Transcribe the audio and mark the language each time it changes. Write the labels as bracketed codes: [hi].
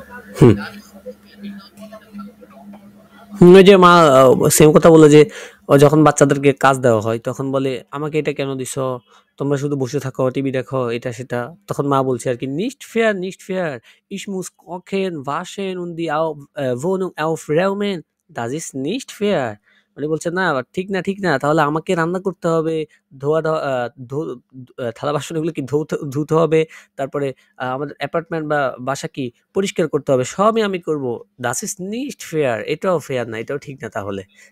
[bn] হুম। ওই যে মা সেম কথা বলে যে যখন বাচ্চাদেরকে কাজ দেওয়া হয় তখন বলে আমাকে এটা কেন দিছো, তোমরা শুধু বসে থাকো টিভি দেখো এটা সেটা। তখন মা বলছে আর কি [de] nicht fair, ich muss kochen, waschen und die Wohnung aufräumen, das ist nicht fair। [bn] মানে বলছে না ঠিক না ঠিক না, তাহলে আমাকে রান্না করতে হবে, ধোয়া ধোয়া থালা বাসন এগুলো কি ধুতে ধুতে হবে, তারপরে আমাদের অ্যাপার্টমেন্ট বা বাসা কি পরিষ্কার করতে হবে, সবই আমি করব। [de] Das ist nicht fair, [bn] এটাও ফেয়ার না, এটাও ঠিক না তাহলে।